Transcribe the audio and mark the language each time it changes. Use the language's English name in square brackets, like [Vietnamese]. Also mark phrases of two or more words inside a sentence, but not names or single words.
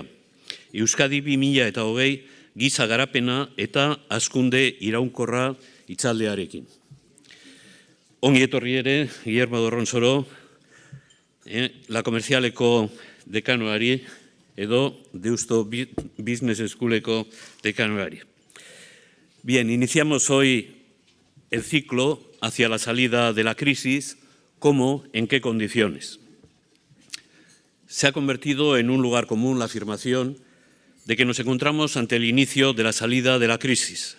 [Basque] Euskadi 2020 giza garapena eta hazkunde iraunkorra hitzaldiarekin. Ongi etorri ere, Guillermo Dorronsoro, La Comercialeko dekanoari edo Deusto Business Schooleko dekanoari. [Spanish] Bien, iniciamos hoy el ciclo hacia la salida de la crisis, ¿cómo? ¿En qué condiciones? Se ha convertido en un lugar común la afirmación de que nos encontramos ante el inicio de la salida de la crisis.